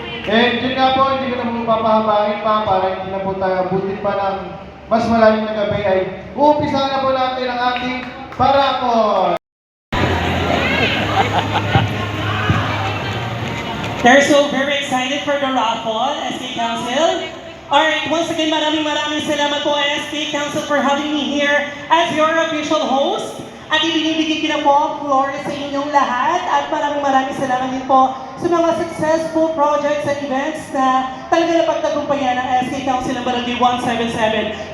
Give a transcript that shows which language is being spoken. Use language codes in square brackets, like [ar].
[tl] And yun nga po, hindi ko na po papahabain pa para hindi na po tayo abutin pa ng mas malalim na gabi ay uumpisahan na po natin ang ating parakon. [en] They're so very excited for the raffle, SK Council. Alright, once again, [tl] maraming salamat po [en] SK Council for having me here as your official host. [tl] At ibinibigay ko na po ang floor sa inyong lahat at maraming salamat din po sa mga [en] successful projects and events [tl] na talaga napagtagumpayan ng SK Council ng Barangay 177.